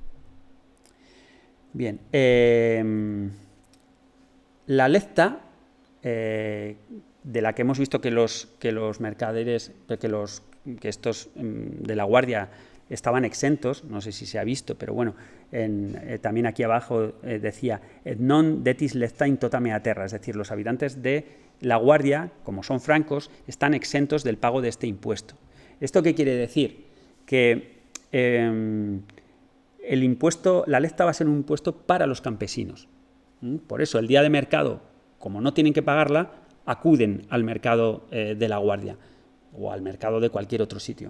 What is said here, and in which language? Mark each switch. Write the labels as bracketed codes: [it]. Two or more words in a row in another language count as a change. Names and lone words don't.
[es] Bien, la lecta de la que hemos visto que los mercaderes, que estos de la Guardia estaban exentos, no sé si se ha visto, pero bueno, también aquí abajo decía [la] non detis lectain tota mea terra, [es] es decir, los habitantes de la Guardia, como son francos, están exentos del pago de este impuesto. ¿Esto qué quiere decir? Que el impuesto, la lecta va a ser un impuesto para los campesinos. Por eso, el día de mercado, como no tienen que pagarla, acuden al mercado de la Guardia o al mercado de cualquier otro sitio.